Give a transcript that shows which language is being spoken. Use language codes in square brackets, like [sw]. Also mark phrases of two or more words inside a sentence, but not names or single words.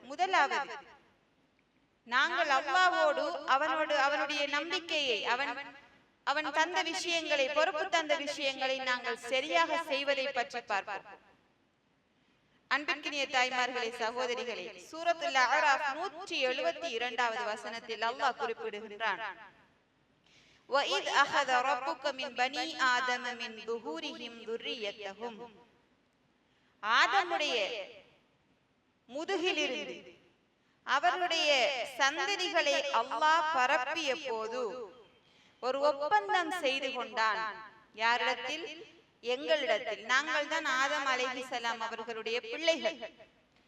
[ta] முதலாவது நாங்கள் அல்லாஹ்வோடு அவனுடைய நம்பிக்கையை, அவன் தந்த விஷயங்களை, பொறுப்பு தந்த விஷயங்களை நாங்கள் சரியாக செய்வதை பற்றி பார்ப்போம். அன்பிற்கினிய தாய்மார்களே, சகோதரிகளே, சூரத்துல் அஅராஃப் 172வது வசனத்தில் அல்லாஹ் குறிப்பிடுகின்றான், [ar] وَإِذْ أَخَذَ رَبُّكَ مِنْ بَنِي آدَمَ مِنْ ظُهُورِهِمْ ذُرِّيَّتَهُمْ. [ta] ஆதமுடைய முதுகிலிருந்து அவருடைய சந்ததிகளை அல்லாஹ் பரப்பிய போது ஒரு ஒப்பந்தம் செய்து கொண்டான். யாரிடத்தில்? எங்களிடத்தில். நாங்கள் தான் ஆதம் அலைஹிஸ்ஸலாம் அவர்களுடைய பிள்ளைகள்.